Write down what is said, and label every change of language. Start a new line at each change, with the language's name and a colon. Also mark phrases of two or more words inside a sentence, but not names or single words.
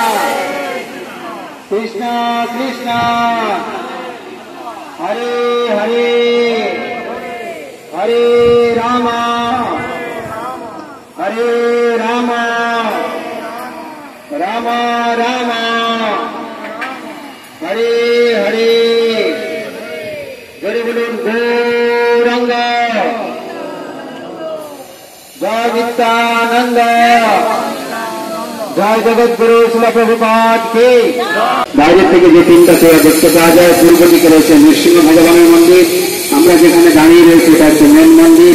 Sanskrit: कृष्ण कृष्ण, हरे हरे, हरे राम, हरे राम, राम राम, हरे हरे, हरे बोलुन गौरांग,
Bangla: জয় নিত্যানন্দ, জয় জগৎগুরু শিল প্রভুপাদ কি। বাইরে থেকে যে তিনটা চেয়ার দেখতে পাওয়া যায়, পূর্ব দিকে রয়েছে নৃসিংহ ভগবানের মন্দির, আমরা যেখানে দাঁড়িয়ে রয়েছে এটা হচ্ছে মেন মন্দির।